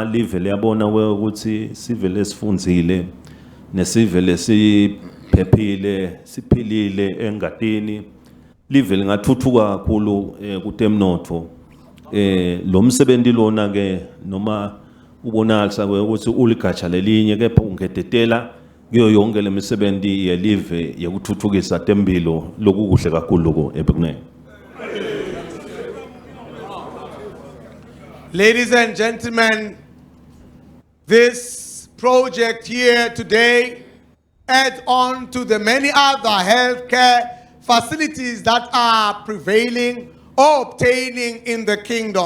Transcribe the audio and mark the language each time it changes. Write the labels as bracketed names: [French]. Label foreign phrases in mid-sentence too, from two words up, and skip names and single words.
[Swati] live liyabona ukuthi sive lesifundzile nesive lesiphephile siphilile engatini live lingathuthuka kakhulu kutemnotho lo msebenzi lona ke noma ubonalisa ukuthi uligatsha lelinye kepha ungetetela kuyo yonke lemisebenzi yelive yekuthuthukisa tempilo lokukuhle kakhulu ko ebekunene. [English] Ladies and gentlemen, this project here today adds on to the many other healthcare facilities that are prevailing or obtaining in the kingdom.